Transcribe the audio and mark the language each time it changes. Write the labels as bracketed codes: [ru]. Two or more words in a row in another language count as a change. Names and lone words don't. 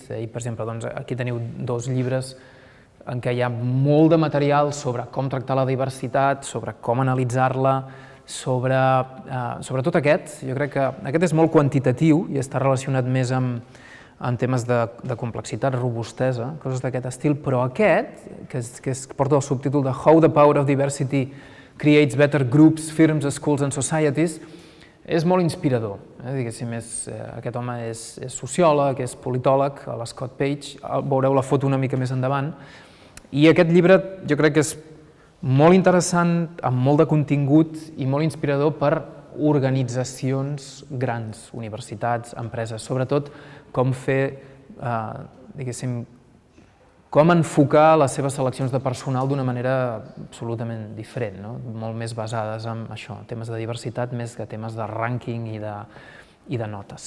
[ca] Per exemple, aquí teniu 2 llibres en què hi ha molt de material sobre com tractar la diversitat, sobre com analitzar-la, sobretot aquest. Jo crec que aquest és molt quantitatiu i està relacionat més amb temes de complexitat, robustesa, coses d'aquest estil, però aquest, que porta el subtítol de How the Power of Diversity Creates Better Groups, Firms, Schools and Societies, és molt inspirador. Aquest home és sociòleg, és politòleg, l'Scott Page, veureu la foto una mica més endavant, i aquest llibre jo crec que és molt interessant, amb molt de contingut i molt inspirador per organitzacions grans, universitats, empreses, sobretot com fer, diguéssim, com enfocar les seves seleccions de personal d'una manera absolutament diferent, molt més basades en això, temes de diversitat més que temes de rànquing i de notes.